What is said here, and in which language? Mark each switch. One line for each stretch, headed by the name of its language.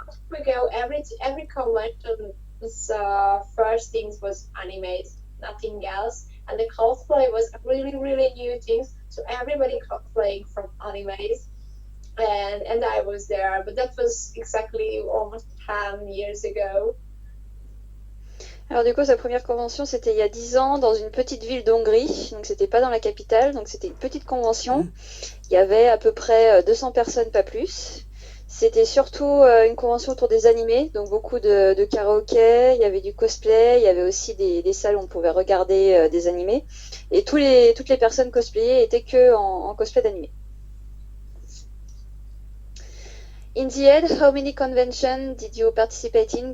English: We go every convention. First things was animes, nothing else, and the cosplay was really really new things. So everybody cosplaying from animes, and I was there, but that was exactly almost 10 years ago.
French: Alors du coup, sa première convention, c'était il y a 10 ans dans une petite ville d'Hongrie, donc c'était pas dans la capitale, donc c'était une petite convention. Il y avait à peu près 200 personnes, pas plus. C'était surtout une convention autour des animés, donc beaucoup de karaoké, il y avait du cosplay, il y avait aussi des salles où on pouvait regarder des animés. Et toutes les personnes cosplayées étaient que en cosplay d'animé.
English: In the end, how many conventions did you participate in?